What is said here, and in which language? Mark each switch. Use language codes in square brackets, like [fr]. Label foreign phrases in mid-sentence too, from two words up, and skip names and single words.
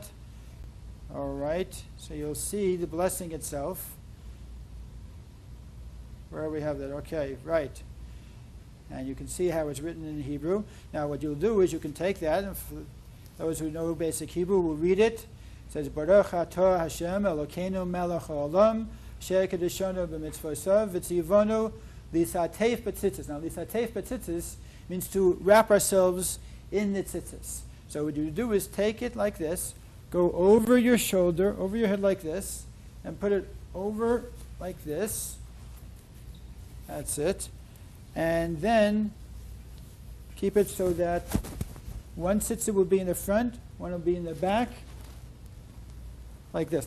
[en] All right, so you'll see the blessing itself. Where we have that? Okay, right. And you can see how it's written in Hebrew. Now what you'll do is you can take that, and for those who know basic Hebrew will read it. It says, [he] ברוך אתה השם אלוקינו מלך העולם, אשר קדשנו במצוותיו וצונו להתעטף בציצית. [en] Now [he] להתעטף בציצית [en] means to wrap ourselves in the tzitzis. So what you do is take it like this, go over your shoulder, over your head like this, and put it over like this. That's it. And then keep it so that one tzitzit will be in the front, one will be in the back, like this.